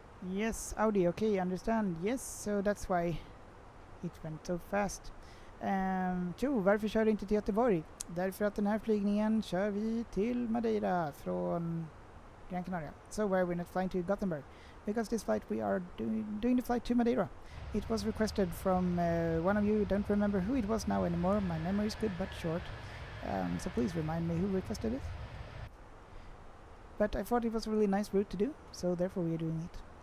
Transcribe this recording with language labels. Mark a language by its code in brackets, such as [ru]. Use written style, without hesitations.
[en] Yes, Audi, okay, understand. Yes, so that's why it went so fast. [sv] Varför kör du inte till Göteborg? Därför att den här flygningen kör vi till Madeira från Gran Canaria. [en] So why we're not flying to Gothenburg? Because this flight we are doing the flight to Madeira. It was requested from one of you, don't remember who it was now anymore, my memory is good but short. So please remind me who requested it. But I thought it was a really nice route to do, so therefore we are doing it.